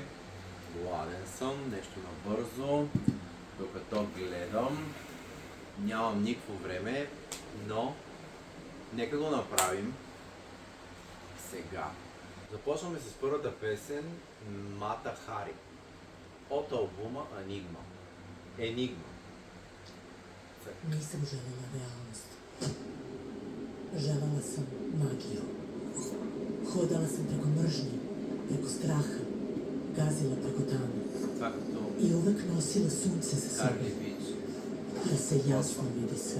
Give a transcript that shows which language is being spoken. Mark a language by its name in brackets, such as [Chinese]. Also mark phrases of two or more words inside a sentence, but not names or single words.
[Bulgarian] Гладен съм, нещо набързо, докато гледам. Нямам никакво време, но нека го направим сега. Започваме с първата песен Мата Хари от албума Енигма. [Serbian] Nisam željela realnost. Željela sam magiju. Hodala sam preko mržnje, preko straha, gazila preko tame. I uvek nosila sunce sa sobom, da se jasno vidi sve.